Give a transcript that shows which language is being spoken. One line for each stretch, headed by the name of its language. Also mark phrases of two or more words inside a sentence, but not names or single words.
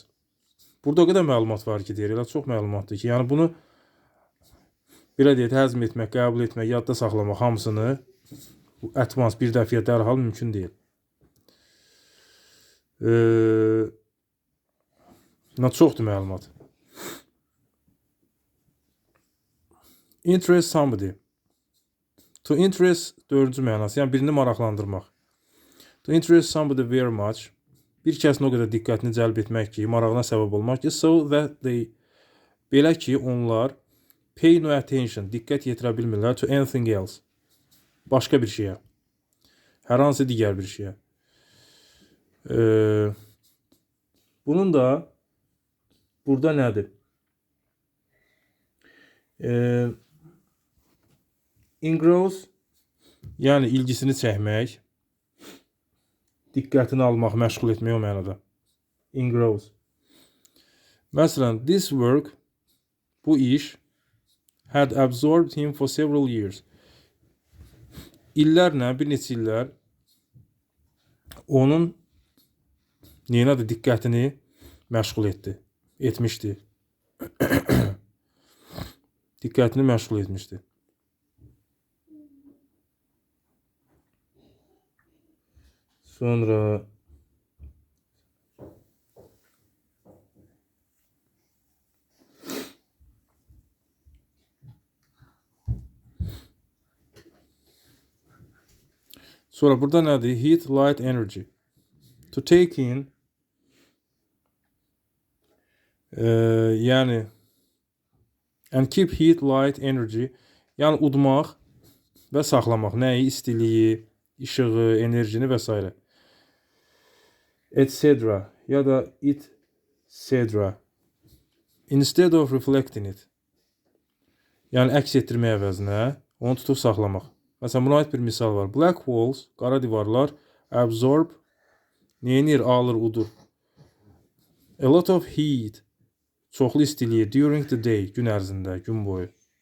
Azerbaijani: Burada o qədər məlumat var ki, deyir, elə çox məlumatdır ki, yəni bunu belə deyək, həzm etmək, qəbul etmək, yadda saxlamaq hamısını
English: at once
Azerbaijani: bir dəfəyə dərhal mümkün deyil. Çoxdur məlumat.
English: Interest somebody. To interest
Azerbaijani: dördüncü mənası, yəni birini maraqlandırmaq.
English: To interest somebody very much.
Azerbaijani: Bir kəsin o qədər diqqətini cəlb etmək ki, marağına səbəb olmaq ki,
English: so that they,
Azerbaijani: belə ki, onlar
English: pay no attention,
Azerbaijani: diqqət yetirə bilmirlər
English: to anything else.
Azerbaijani: Başqa bir şeyə. Hər hansı digər bir şeyə. Bunun da burada nədir? Engross, yəni ilgisini çəkmək, diqqətini almaq, məşğul etmək o mənada. Engross. Məsələn,
English: this work,
Azerbaijani: bu iş
English: had absorbed him for several years.
Azerbaijani: İllərlə, bir neçə illər onun neyinədir, diqqətini məşğul etmişdi. Diqqətini məşğul etmişdi. Sonra burada nədir?
English: Heat, light, energy. To take in,
Azerbaijani: yəni
English: and keep heat, light, energy,
Azerbaijani: yəni udmaq və saxlamaq. Nəyi? İstiliyi, işığı, enerjini və s. Etc. ya da etc.
English: Instead of reflecting it.
Azerbaijani: Yəni əks etdirmək əvəzinə onu tutub saxlamaq. Məsələn, buna aid bir misal var.
English: Black walls,
Azerbaijani: qara divarlar, absorb, neyinir, alır, udur.
English: A lot of heat,
Azerbaijani: çoxlu istiliyi
English: during the day,
Azerbaijani: gün ərzində, gün boyu.